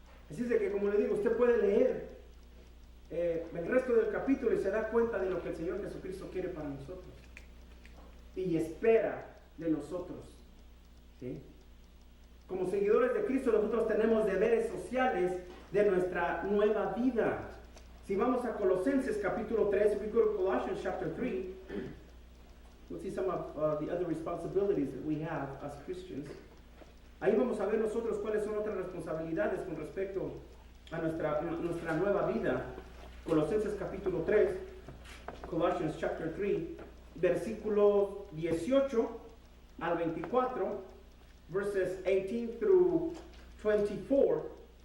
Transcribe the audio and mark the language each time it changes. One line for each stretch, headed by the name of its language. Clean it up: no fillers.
Spanish: Así es de que, como le digo, usted puede leer el resto del capítulo y se da cuenta de lo que el Señor Jesucristo quiere para nosotros y espera de nosotros. ¿Sí? Como seguidores de Cristo, nosotros tenemos deberes sociales de nuestra nueva vida. Si vamos a Colosenses capítulo 3,
English: if we go to Colossians chapter 3, we'll see some of the other responsibilities that we have as Christians.
Spanish: Ahí vamos a ver nosotros cuáles son otras responsabilidades con respecto a nuestra nueva vida. Colosenses capítulo 3,
English: Colossians chapter 3,
Spanish: versículo 18 al 24,
English: verses 18 through 24.